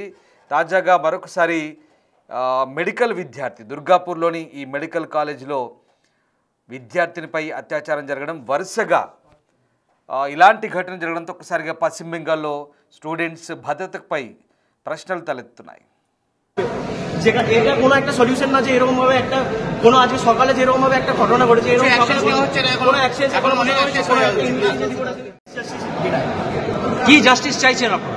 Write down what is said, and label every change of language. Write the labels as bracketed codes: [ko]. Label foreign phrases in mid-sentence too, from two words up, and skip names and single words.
[te] తాజాగా మరొకసారి మెడికల్ విద్యార్థి దుర్గాపూర్లోని ఈ [en] medical collegeలో [te] విద్యార్థినిపై అత్యాచారం జరగడం, వరుసగా ఇలాంటి ఘటన జరగడంతో ఒక్కసారిగా పశ్చిమ బెంగాల్లో స్టూడెంట్స్ భద్రతపై ప్రశ్నలు తలెత్తుతున్నాయి. [bn] যেটা এটা কোনো একটা সলিউশন না যে এরকম ভাবে একটা কোনো আজকে সকালে যেরকম ভাবে একটা ঘটনা ঘটেছে এরকম কোনো অ্যাকশন এখন মনে হচ্ছে কি জাস্টিস চাইছেন আপনারা?